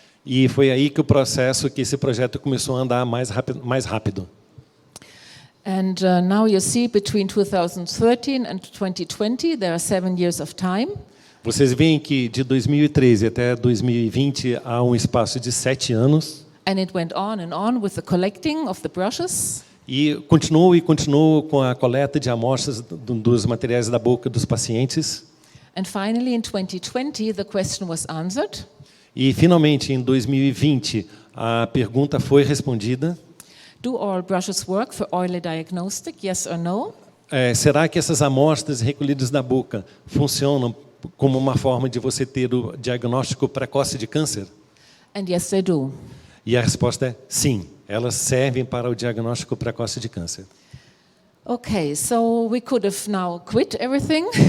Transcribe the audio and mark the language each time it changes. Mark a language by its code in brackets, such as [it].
[pt] E foi aí que esse projeto começou a andar mais rápido. [en] And now you see between 2013 and 2020 there are 7 years of time. [pt] Vocês veem que de 2013 até 2020 há um espaço de 7 anos. [en] And it went on and on with the collecting of the brushes. [pt] E continuou com a coleta de amostras dos materiais da boca dos pacientes. [en] And finally in 2020 the question was answered. [pt] E finalmente em 2020 a pergunta foi respondida. [en] Do oral brushes work for early diagnostic? Yes or no? [pt] Será que essas amostras recolhidas da boca funcionam como uma forma de você ter o diagnóstico precoce de câncer? [en] And yes, they do. [pt] E a resposta é sim, elas servem para o diagnóstico precoce de câncer. [en] Okay, so we could have now quit everything.